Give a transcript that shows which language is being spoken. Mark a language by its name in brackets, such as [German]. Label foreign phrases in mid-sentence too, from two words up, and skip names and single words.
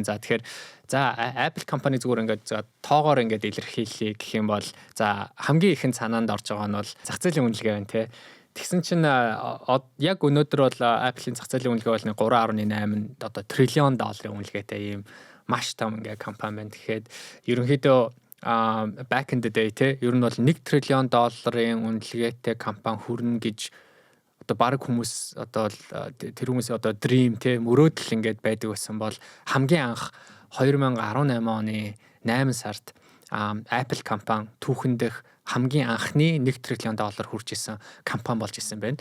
[Mongolian] За тэгэхээр Apple компани зүгээр ингээд тоогоор ингээд илэрхийлье гэх юм бол за хамгийн ихэнд санаанд орж байгаа нь бол зах зээлийн үнэлгээ байна тий. Тэгсэн чинь яг өнөөдөр бол Apple-ийн зах зээлийн үнэлгээ бол 3.8 одоо триллион долларын үнэлгээтэй ийм маш том ингээ компани байна. Тэгэхээр ерөнхийдөө [English] back in the day [Mongolian] те ер нь бол 1 триллион долларын үнэлгээтэй компани хүрнэ гэж одоо баг хүмүүс одоо тэр хүмүүсийн одоо dream те мөрөөдөл ингээд байдаг байсан бол хамгийн анх 2018 оны 8 сард Apple компани түүхэндх хамгийн анхны 1 триллион доллар хүрч исэн компани болж исэн байна.